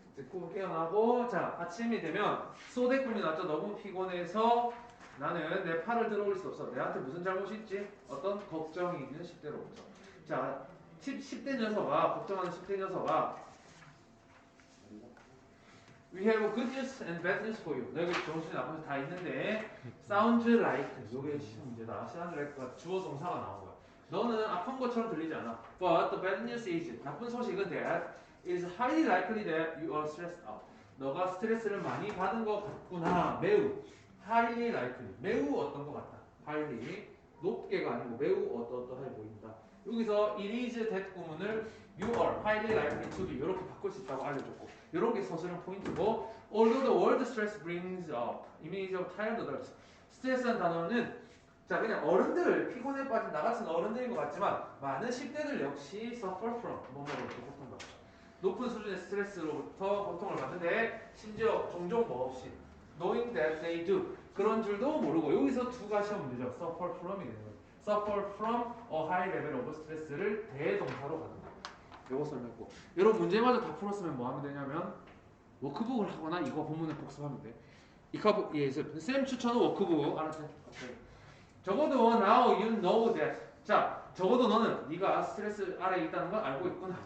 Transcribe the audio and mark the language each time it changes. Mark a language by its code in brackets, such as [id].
[ko] 꿈을 깨어나고, 자, 아침이 되면, 소대 꿈이 났죠. 너무 피곤해서 나는 내 팔을 들어 올릴 수 없어. 내한테 무슨 잘못이 있지? 어떤 걱정이 있는 10대로부터. 자, 10대 녀석아, 걱정하는 10대 녀석아, [en] We have good news and bad news for you. [ko] 너에게 좋은 소식 나쁜 소식 다 있는데 [en] sounds like [ko] 요게 문제다. [en] sounds like [ko] 가 주어 동사가 나온 거야. 너는 아픈 것처럼 들리지 않아. [en] But the bad news is [ko] 나쁜 소식은 [en] that it is highly likely that you are stressed out. [ko] 너가 스트레스를 많이 받은 것 같구나. 매우 [en] highly likely [ko] 매우 어떤 것 같다. highly 높게가 아니고 매우 어떠어떠해 보인다. 여기서 it is that 구문을 you are highly likely to be 이렇게 바꿀 수 있다고 알려줬고 이런 게 서술형 포인트고 [en] although the word stress brings up image of tired adults [ko] 스트레스라는 단어는 자 그냥 어른들 피곤에 빠진 나 같은 어른들인 것 같지만 많은 10대들 역시 [en] suffer from [ko] 뭐뭐로부터 고통받다 높은 수준의 스트레스로부터 고통을 받는데 심지어 종종 뭐 없이 [en] knowing that they do [ko] 그런 줄도 모르고 여기서 두 가지 문제죠. suffer from이 되는 거죠. [en] suffer from a high level of stress를 [ko] 대동사로 가는 거예요. 요거 설명했고 여러분 문제마저 다 풀었으면 뭐 하면 되냐면 워크북을 하거나 이거 본문을 복습하면 돼. 쌤 추천은 워크북 알았지? 오케이. 적어도 [en] now you know that [ko] 자 적어도 너는 네가 스트레스 아래에 있다는 걸 알고 있구나.